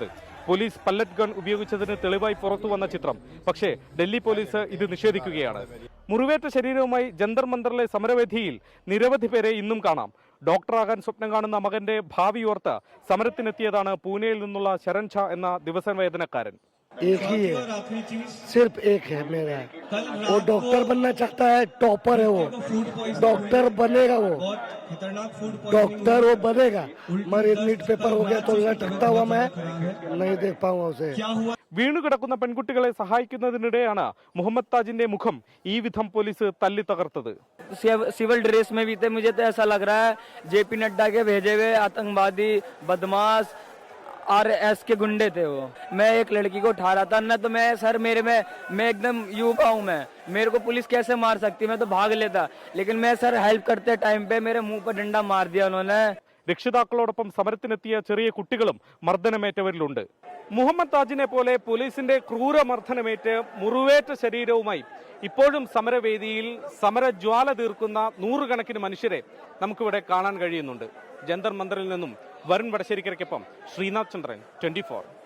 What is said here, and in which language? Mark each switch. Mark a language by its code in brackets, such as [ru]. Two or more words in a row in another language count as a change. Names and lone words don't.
[ml] പോലീസ് പല്ലറ്റ് ഗൺ ഉപയോഗിച്ചതിന് തെളിവായി പുറത്തുവന്ന ചിത്രം. പക്ഷേ ഡൽഹി പോലീസ് ഇത് നിഷേധിക്കുകയാണ്. മുറിവേറ്റ ശരീരവുമായി ജന്തർ മന്ദറിലെ സമരവേദിയിൽ നിരവധി പേരെ ഇന്നും കാണാം. ഡോക്ടറാകാൻ സ്വപ്നം കാണുന്ന മകന്റെ ഭാവി ഓർത്ത് സമരത്തിനെത്തിയതാണ് പൂനെയിൽ നിന്നുള്ള ശരൺ ഝാ എന്ന ദിവസവേതനക്കാരൻ. [hi] एक ही है, सिर्फ एक है मेरा। वो डॉक्टर बनना चाहता है, टॉपर है वो, डॉक्टर बनेगा, वो डॉक्टर वो बनेगा। मगर नीट पेपर हो गया तो लटकता हुआ मैं नहीं देख पाऊंगा उसे। [ml] വീണുകിടക്കുന്ന പെൺകുട്ടികളെ സഹായിക്കുന്നതിനിടെയാണ് മുഹമ്മദ് താജിന്റെ മുഖം ഈ വിധം പോലീസ് തല്ലി തകർത്തത്. [hi] सिविल ड्रेस में भी थे, मुझे तो ऐसा लग रहा है JP नड्डा के भेजे हुए आतंकवादी बदमाश RS के गुंडे थे वो। मैं एक लड़की को उठा रहा था ना, तो मैं सर मैं एकदम युवा हूँ, मैं मेरे को पुलिस कैसे मार सकती, मैं तो भाग लेता, लेकिन मैं सर हेल्प करते टाइम पे मेरे मुंह पर डंडा मार दिया उन्होंने। [ml] രക്ഷിതാക്കളോടൊപ്പം സമരത്തിനെത്തിയ ചെറിയ കുട്ടികളും മർദ്ദനമേറ്റവരിലുണ്ട്. മുഹമ്മദ് താജിനെ പോലെ പോലീസിന്റെ ക്രൂരമർദ്ദനമേറ്റ് മുറിവേറ്റ ശരീരവുമായി ഇപ്പോഴും സമരവേദിയിൽ സമരജ്വാല തീർക്കുന്ന നൂറുകണക്കിന് മനുഷ്യരെ നമുക്കിവിടെ കാണാൻ കഴിയുന്നുണ്ട്. ജന്തർ മന്ദറിൽ നിന്നും വരുൺ വടശ്ശേരിക്കരയ്ക്കൊപ്പം ശ്രീനാഥ് ചന്ദ്രൻ, 24.